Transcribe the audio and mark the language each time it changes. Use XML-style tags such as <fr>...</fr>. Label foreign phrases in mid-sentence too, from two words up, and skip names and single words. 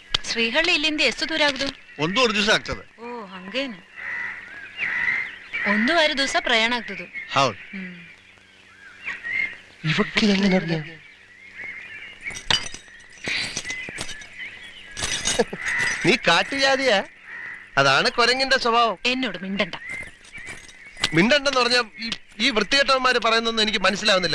<kn>ಶ್ರೀಹಳ್ಳಿ ಇಲ್ಲಿಂದ ಎಷ್ಟು ದೂರ ಆಗುದು? 1 ದಿವಸ ಆಗ್ತದೆ. ಓ ಹಂಗೇನು, 1.5 ದಿವಸ ಪ್ರಯಾಣ ಆಗ್ತದೆ. ಹೌದು.</kn> <ml>ഇവക്ക് എങ്ങനെ അറിയാം? നീ കാട്ടുജാതിയാ? അതാണ് കൊരങ്ങിന്റെ സ്വഭാവം. എന്നോട് മിണ്ടണ്ട. മിണ്ടണ്ടെന്ന് പറഞ്ഞ ഈ വൃത്തികെട്ടവന്മാര് പറയുന്നൊന്നും എനിക്ക് മനസ്സിലാവുന്നില്ല.</ml>